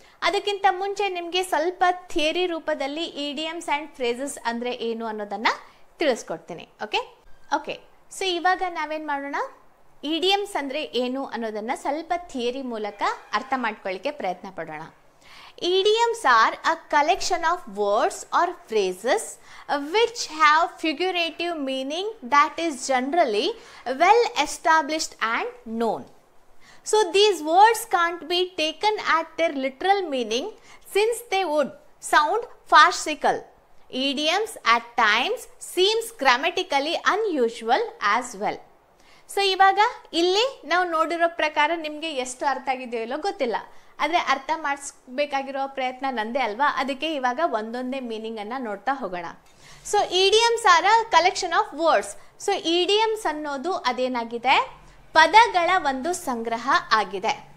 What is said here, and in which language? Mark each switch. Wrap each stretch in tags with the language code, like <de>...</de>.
<kn>ಅದಕ್ಕಿಂತ ಮುಂಚೆ ನಿಮಗೆ ಸ್ವಲ್ಪ ಥಿಯರಿ ರೂಪದಲ್ಲಿ ಇಡಿಯಮ್ಸ್ ಆ್ಯಂಡ್ ಫ್ರೇಸಸ್ ಅಂದರೆ ಏನು ಅನ್ನೋದನ್ನು ತಿಳಿಸ್ಕೊಡ್ತೀನಿ. ಓಕೆ. ಸೊ ಇವಾಗ ನಾವೇನು ಮಾಡೋಣ, ಇಡಿಯಮ್ಸ್ ಅಂದರೆ ಏನು ಅನ್ನೋದನ್ನು ಸ್ವಲ್ಪ ಥಿಯರಿ ಮೂಲಕ ಅರ್ಥ ಮಾಡ್ಕೊಳ್ಳಿಕ್ಕೆ ಪ್ರಯತ್ನ ಪಡೋಣ.</kn> <en>Idioms are a collection of words or phrases which have figurative meaning that is generally well established and known. So these words can't be taken at their literal meaning since they would sound farcical. Idioms at times seems grammatically unusual as well.</en> <kn>So ಇವಾಗ ಇಲ್ಲಿ ನಾವು ನೋಡಿರೋ ಪ್ರಕಾರ ನಿಮಗೆ ಎಷ್ಟು ಅರ್ಥ ಆಗಿದೆಯೋ ಇಲ್ಲೋ ಗೊತ್ತಿಲ್ಲ, ಆದರೆ ಅರ್ಥ ಮಾಡಿಸ್ಬೇಕಾಗಿರೋ ಪ್ರಯತ್ನ ನಂದೇ ಅಲ್ವಾ. ಅದಕ್ಕೆ ಇವಾಗ ಒಂದೊಂದೇ ಮೀನಿಂಗನ್ನು ನೋಡ್ತಾ ಹೋಗೋಣ. So</kn> <en>Idioms are a collection of words.</en> <kn>So idioms ಅನ್ನೋದು ಅದೇನಾಗಿದೆ, ಪದಗಳ ಒಂದು ಸಂಗ್ರಹ ಆಗಿದೆ.</kn>